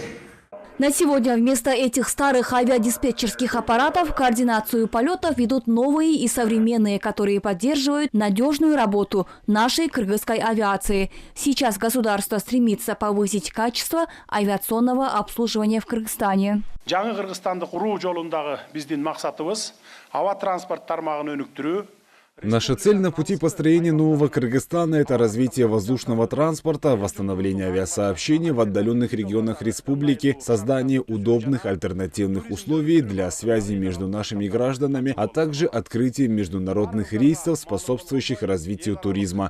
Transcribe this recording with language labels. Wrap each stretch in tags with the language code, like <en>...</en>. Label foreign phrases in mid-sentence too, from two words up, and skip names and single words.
<ru>На сегодня вместо этих старых авиадиспетчерских аппаратов координацию полетов ведут новые и современные, которые поддерживают надежную работу нашей кыргызской авиации. Сейчас государство стремится повысить качество авиационного обслуживания в Кыргызстане.</ru> <ky>Жаңы Кыргызстанды куруу жолундагы биздин максатыбыз аба транспорт тармагын өнүктүрүү.</ky> <ru>Наша цель на пути построения нового Кыргызстана – это развитие воздушного транспорта, восстановление авиасообщений в отдаленных регионах республики, создание удобных альтернативных условий для связи между нашими гражданами, а также открытие международных рейсов, способствующих развитию туризма.</ru>